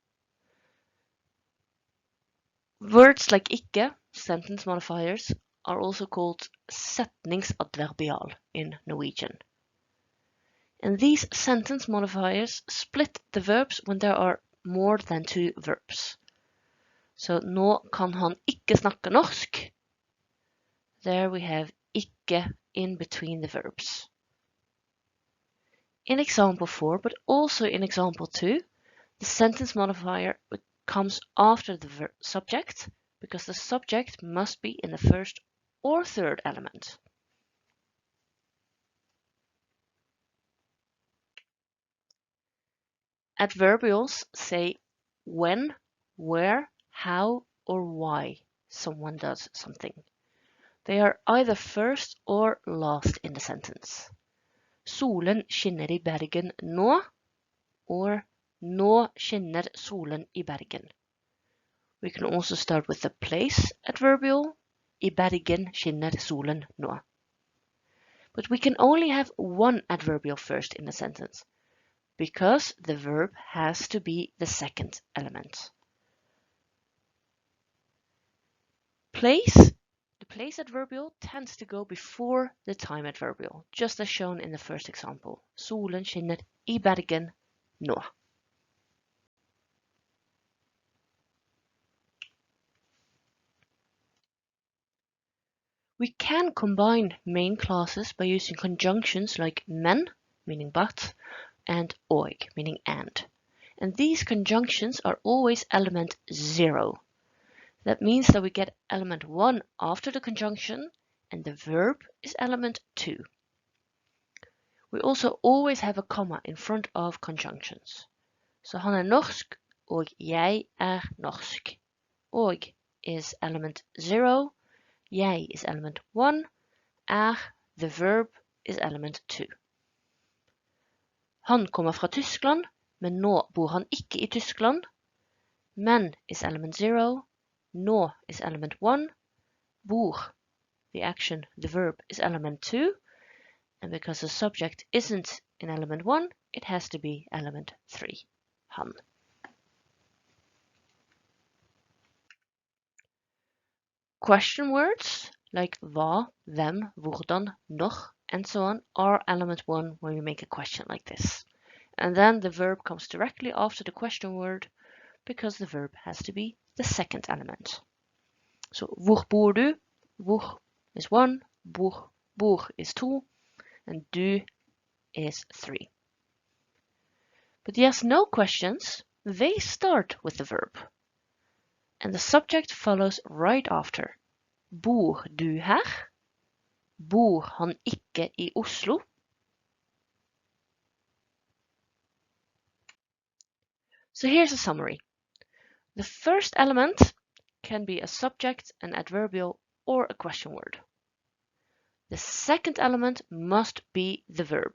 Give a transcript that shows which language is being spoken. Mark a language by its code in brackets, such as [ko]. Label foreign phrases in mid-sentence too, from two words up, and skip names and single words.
[en] Words like ikke, sentence modifiers, are also called setningsadverbial in Norwegian. And these sentence modifiers split the verbs when there are more than 2 verbs. [no] So nå kan han ikke snakke norsk. [en] There we have ikke in between the verbs. In example 4, but also in example 2, the sentence modifier comes after the subject because the subject must be in the first or third element. Adverbials say when, where, how, or why someone does something. They are either first or last in the sentence. [no] Solen skinner I Bergen nå, or nå skinner solen I Bergen. [en] We can also start with the place adverbial. [no] I Bergen skinner solen nå. [en] But we can only have one adverbial first in a sentence, because the verb has to be the second element. Place. The place adverbial tends to go before the time adverbial, just as shown in the first example. [no] Solen skinner I Bergen nå. [en] We can combine main clauses by using conjunctions like men, meaning but, and og, meaning and. And these conjunctions are always element 0. That means that we get element 1 after the conjunction, and the verb is element 2. We also always have a comma in front of conjunctions. [no] So han norsk, og jeg norsk. [en] Og is element 0, jeg is element 1, the verb is element 2. [no] Han kommer fra Tyskland, men nå bor han ikke I Tyskland. [en] Men is element 0, nå is element 1, bor, the action, the verb, is element 2, and because the subject isn't in element 1, it has to be element 3, han. Question words like [no] hva, hvem, hvordan, når, [en] and so on are element 1 when we make a question like this. And then the verb comes directly after the question word because the verb has to be the second element. So [no] hvor bor du? [en] Hvor is 1, bor is 2, and du is 3. But yes/no questions, they start with the verb. And the subject follows right after. [no] Bor du her? Bor han ikke I Oslo? [en] So here's a summary. The first element can be a subject, an adverbial, or a question word. The second element must be the verb.